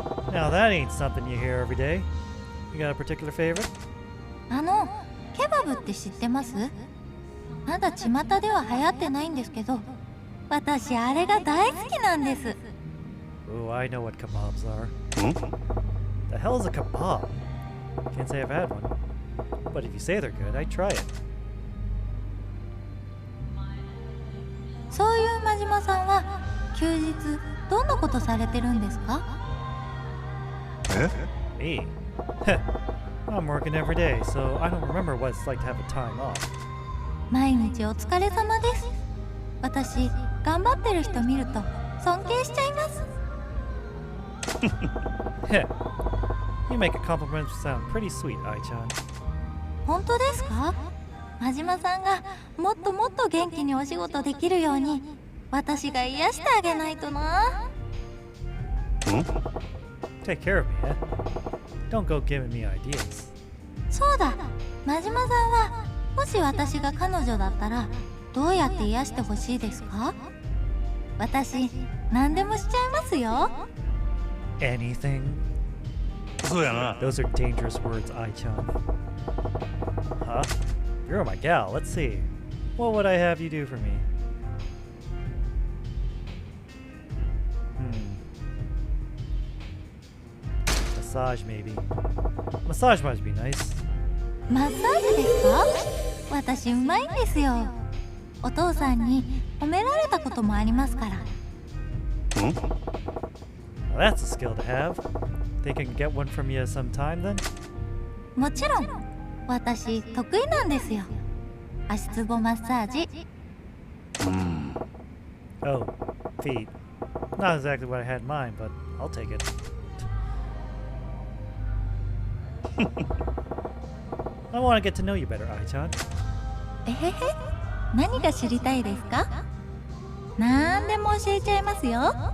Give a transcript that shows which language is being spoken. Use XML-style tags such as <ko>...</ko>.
<en>Now that ain't something you hear every day. You got a particular favorite?</en> <ja>ケバブって知ってます？まだ巷では流行ってないんですけど、私あれが大好きなんです。</ja> <en>Ooh, I know what kebabs are. The hell is a kebab? Can't say I've had one. But if you say they're good, I'd try it.</en> <ja>そういう真島さんは休日どんなことされてるんですか</ja> <en>？Me? I'm working every day, so I don't remember what it's like to have a time off.</en> <ja>毎日お疲れ様です。私、頑張ってる人見ると尊敬しちゃいます。</ja> <en>You make a compliment sound pretty sweet, Ai-chan.</en> <ja>本当ですか？真島さんがもっともっと元気にお仕事できるように私が癒してあげないとな。</ja> <en>Take care of me, eh? Don't go giving me ideas.</en> <ja>そうだ、真島さんはもし私が彼女だったらどうやって癒してほしいですか？私、何でもしちゃいますよ。</ja> <en>Anything?</en> <ja>そうやな。</ja> <en>Those are dangerous words, Ai-chan. Huh? You're my gal. Let's see. What would I have you do for me? Massage, maybe. Massage might be nice.</en> <ja>マッサージですか？私うまいんですよ。お父さんに褒められたこともありますから。</ja> <en>Well, that's a skill to have. Think I can get one from you sometime then?</en> <ja>もちろん私得意なんですよ。足つぼマッサージ。</ja> <en>Oh, feet. Not exactly what I had in mind, but I'll take it. I want to get to know you better, Ai-chan.</en> <ja>えへへ、何が知りたいですか？なんでも教えちゃいますよ。</ja>